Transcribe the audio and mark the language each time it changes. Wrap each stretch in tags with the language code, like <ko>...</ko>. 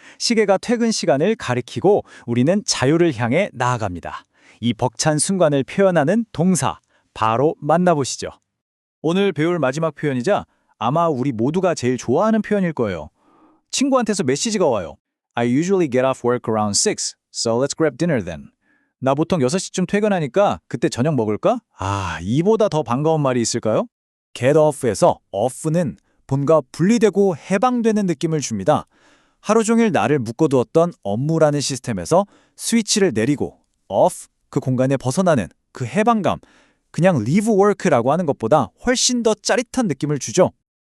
<ko>시계가 퇴근 시간을 가리키고 우리는 자유를 향해 나아갑니다. 이 벅찬 순간을 표현하는 동사, 바로 만나보시죠. 오늘 배울 마지막 표현이자 아마 우리 모두가 제일 좋아하는 표현일 거예요. 친구한테서 메시지가 와요.</ko> <en>I usually get off work around 6, so let's grab dinner then.</en> <ko>나 보통 6시쯤 퇴근하니까 그때 저녁 먹을까? 이보다 더 반가운 말이 있을까요? get off에서 off는 본과 분리되고 해방되는 느낌을 줍니다. 하루 종일 나를 묶어두었던 업무라는 시스템에서 스위치를 내리고 off, 그 공간에 벗어나는 그 해방감, 그냥 leave work라고 하는 것보다 훨씬 더 짜릿한 느낌을 주죠.</ko>